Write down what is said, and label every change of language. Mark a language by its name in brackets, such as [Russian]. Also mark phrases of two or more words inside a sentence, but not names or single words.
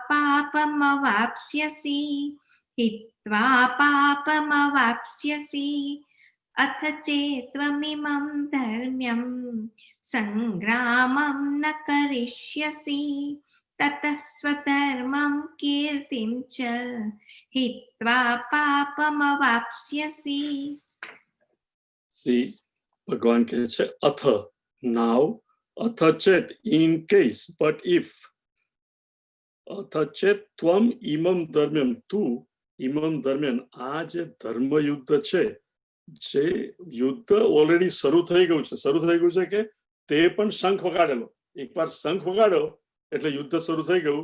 [Sanskrit] पापमवाप्स्यसि अथ चेत्त्वमिमं धर्म्यं सङ्ग्रामं न करिष्यसि ततः स्वधर्मं कीर्तिं च हित्वा पापमवाप्स्यसि. [English] See, [Gujarati] ભગવાન કહે છે અથ, now, [Sanskrit] અથ ચેત, [English] in case, but if. [Sanskrit] અથ ચેત ત્વમ ઇમમ ધર્મ્યમ, [Gujarati] તું [Sanskrit] ઇમમ ધર્મ્યમ, [Gujarati] આ જે ધર્મ યુદ્ધ છે, જે યુદ્ધ ઓલરેડી શરૂ થઈ ગયું છે. શરૂ થઈ ગયું છે કે તે પણ શંખ વગાડેલો, એકવાર શંખ વગાડ્યો એટલે યુદ્ધ શરૂ થઈ ગયું.